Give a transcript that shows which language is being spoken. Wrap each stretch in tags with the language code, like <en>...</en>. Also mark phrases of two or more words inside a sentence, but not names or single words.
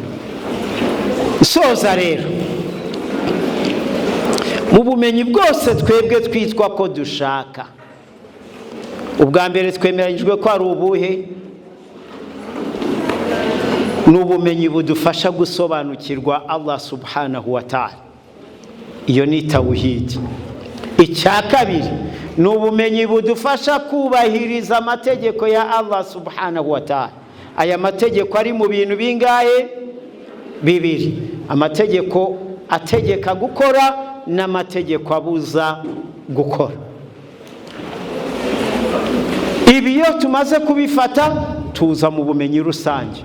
<rw>Soza rero, mu bumenyi bwose twebwe twitwa ko dushaka, ubwa mbere twemeranyijwe ko ari ubuhe? Ni ubumenyi budufasha gusobanukirwa</rw> <ar>الله سبحانه و تعالى.</ar> <rw>Iyo ni tawhid. Icya kabiri ni ubumenyi budufasha kubahiriza amategeko ya</rw> <ar>الله سبحانه و تعالى.</ar> <rw>Aya mategeko ari mu bintu bingahe? Bibiri. Amategeko ategeka gukora n'amategeko abuza gukora. Ibi iyo tumaze kubifata tuza mu bumenyi rusange.</rw>